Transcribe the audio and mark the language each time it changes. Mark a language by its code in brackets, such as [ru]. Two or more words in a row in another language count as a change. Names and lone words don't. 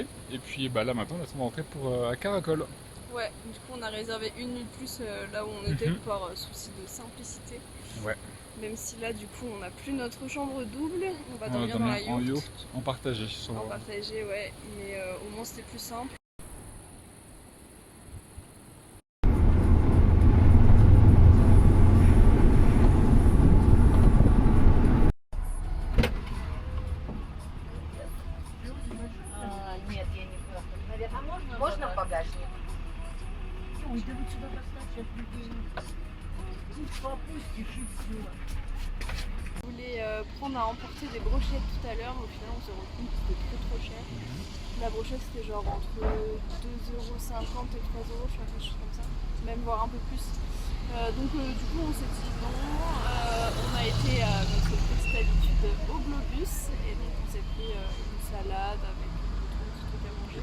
[fr] Et puis bah là maintenant on va rentrer pour à Caracol. Ouais, du coup on a réservé 1 nuit de plus là où on était Mhm. par souci de simplicité. Ouais. Même si là du coup on n'a plus notre chambre double, on va On dormir va dans la dormir en yourte. yourte, en partagé. En partagé, ouais, mais au moins c'était plus simple. [ru] Нет, я не просто. Наверное, можно в багажник? Ой, да вы сюда поставьте от людей. Тут попустишь и все. [fr] On voulait prendre à emporter des brochettes tout à l'heure, mais au final on s'est rendu compte que c'était trop cher. La brochette c'était genre entre 2,50€ et 3€, je sais pas, quelque chose comme ça, même voire un peu plus. Donc du coup on s'est dit non, on a été à notre petite habitude au Globus et donc on s'est pris une salade avec d'autres trucs à manger.